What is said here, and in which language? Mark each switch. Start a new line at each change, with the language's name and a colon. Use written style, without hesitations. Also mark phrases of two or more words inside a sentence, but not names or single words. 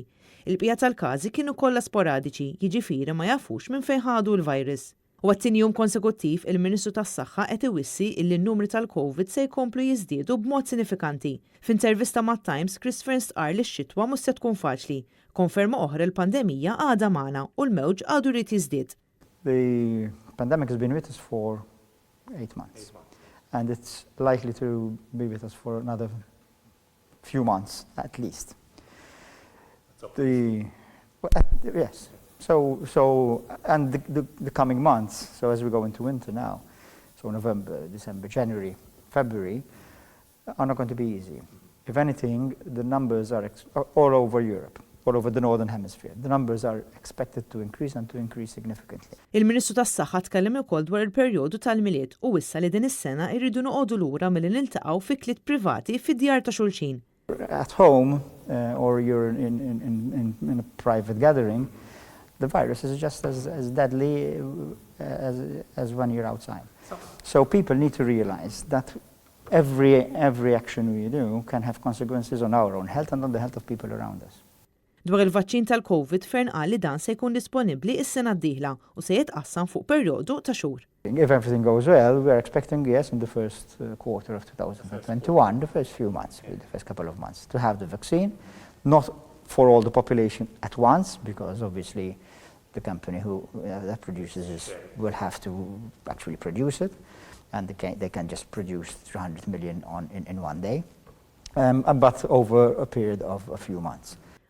Maltese: Il-bqija tal-każi kienu kollha sporadiċi, jiġifieri ma jafux minn fejn ħadu l-virus. U għat-tieni jum konsekuttiv il-Ministru tas-Saħħa qed iwissi illi n-numri tal-COVID se jkomplu jiżdiedu b'mod sinifikanti. F'intervista mat-Times, Christopher stqar li x-xitwa mhux se tkun faċli. Konferma oħra l-pandemija għadha magħna u l-mewġ għadu jrid jiżdied.
English: The pandemic has been with us for 8 months and it's likely to be with us for another few months at least. Yes. So and the coming months, so as we go into winter now, so November, December, January, February, are not going to be easy. If anything, the numbers are all over Europe, all over the Northern Hemisphere. The numbers are expected to increase and to increase significantly.
Maltese: Il-Ministru tas-Saħħa tkellem ukoll dwar il-perjodu tal-miliet u issa li din is-sena jridu noqogħdu lura milli niltaqgħu fi kliet privati fid-djar ta' xulxin.
English: At home or you're in a private gathering, the virus is just as deadly as when you're outside. So people need to realize that every action we do can have consequences on our own health and on the health of people around us.
Maltese: Dwar il-vaċċin tal-COVID Fern qal li dan se jkun disponibbli s-sena d-dieħla u se jitqassam fuq perjodu ta' xhur. If everything goes well, we are expecting, yes, in the first quarter of 2021, the first few months, the first couple of months, to have the vaccine, not for all the population at once, because obviously the company that produces this will have to actually produce it, and they can just produce 300 million in one day, but over a period of a few months.